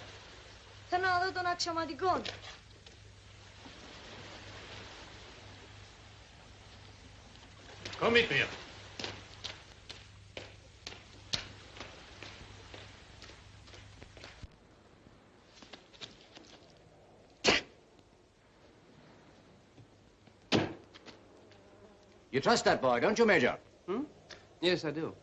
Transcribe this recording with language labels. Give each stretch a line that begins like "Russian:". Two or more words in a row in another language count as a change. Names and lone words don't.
Greek: Θέλω να δω τον αξιωματικό.
German: Komm mit mir.
English: You trust that boy, don't you, Major? Hmm? Yes, I do.